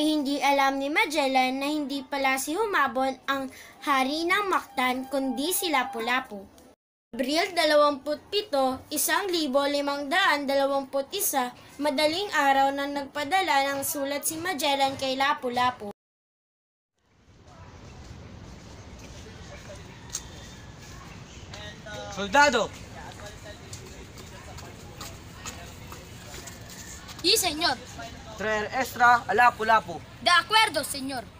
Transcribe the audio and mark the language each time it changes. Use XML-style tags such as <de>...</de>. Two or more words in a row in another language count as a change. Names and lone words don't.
<tl>hindi alam ni Magellan na hindi pala si Humabon ang hari ng Mactan kundi si Lapu-Lapu. Abril 27, 1521, madaling araw na nagpadala ng sulat si Magellan kay Lapu-Lapu.</tl> <es>Soldado! Sí, señor. Traer extra a Lapu-Lapu. De acuerdo, señor.</es>